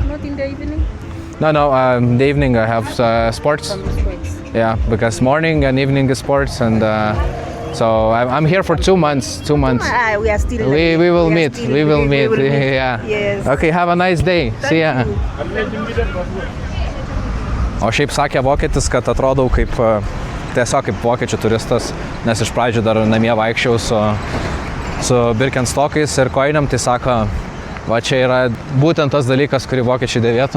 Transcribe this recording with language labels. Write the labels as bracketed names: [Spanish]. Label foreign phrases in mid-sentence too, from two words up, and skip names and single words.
[English] not in the evening. No, in the evening I have sports. Some sports. Yeah, because morning and evening is sports, and so I'm here for 2 months. 2 months. We are still. We will meet. still- We will meet. will meet. Yeah. Yes. Okay, have a nice day. See ya. [Lithuanian] O šiaip sakė vokietis, kad atrodau kaip tiesiog kaip vokiečių turistas, nes iš pradžių dar namie vaikščiau su Birkenstockais ir kojiniam, tai sako, va čia yra būtent tas dalykas, kurį vokiečiai dėvėtų.